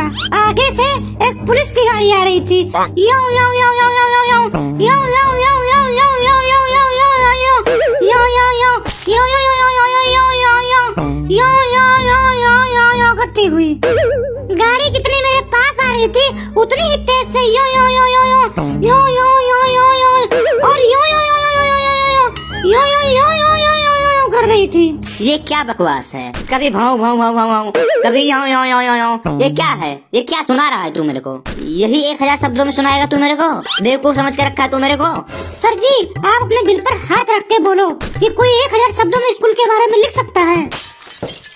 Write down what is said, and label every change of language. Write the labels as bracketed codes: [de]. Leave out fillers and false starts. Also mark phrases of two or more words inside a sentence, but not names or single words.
[hi] आगे से एक पुलिस की गाड़ी आ रही थी। यो यो यो यो यो यो यो यो यो यो यो यो यो यो यो यो यो करती हुई गाड़ी जितनी मेरे पास आ रही थी उतनी ही तेज से यो यो यो यो यो यो यो यो यो यो और यो यो यो यो यो यो यो यो यो यो कर रही थी। ये क्या बकवास है? कभी भाव भाव भाव भाव भाव, कभी यो यो यो यो यो। ये क्या है? ये क्या सुना रहा है तू मेरे को? यही 1000 शब्दों में सुनाएगा तू मेरे को? बेवकूफ समझ के रखा है तू मेरे को? सर जी आप अपने दिल पर हाथ रख के बोलो कि कोई 1000 शब्दों में स्कूल के बारे में लिख सकता है।